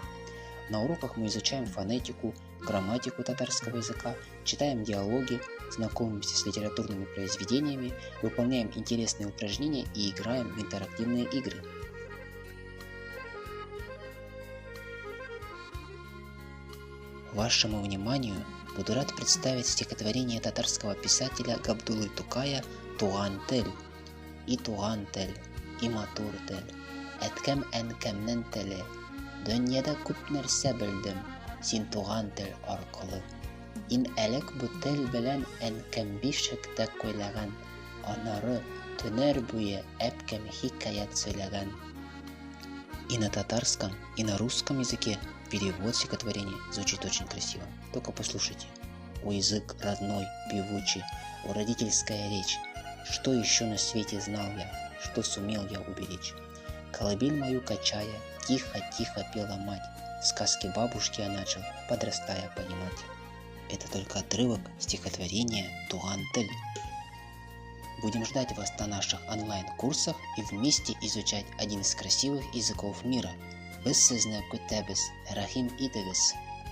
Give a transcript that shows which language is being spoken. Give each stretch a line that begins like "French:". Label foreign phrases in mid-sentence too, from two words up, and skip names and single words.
Russian: На уроках мы изучаем фонетику, грамматику татарского языка, читаем диалоги, знакомимся с литературными произведениями, выполняем интересные упражнения и играем в интерактивные игры. Вашему вниманию буду рад представить стихотворение татарского писателя Габдуллы Тукая «Туган тель».
Tatar: И туган тель, и матур тель, әткәм әнкәмнән теле, дөньяда күп нәрсә белдем, син туган тел аркылы. Ин элек бу тел белән әнкәм бишектә көйләгән, анары төнәр буе әпкәм хикаят сөйләгән.
Russian: И на татарском, и на русском языке перевод стихотворения звучит очень красиво. Только послушайте. О язык родной, певучий, о родительская речь. Что еще на свете знал я, что сумел я уберечь? Колыбель мою качая, тихо-тихо пела мать. Сказки бабушки я начал, подрастая, понимать. Это только отрывок стихотворения «Туган тель». Будем ждать вас на наших онлайн-курсах и вместе изучать один из красивых языков мира.
Tatar: Без сезне кутебес, рахим идегес.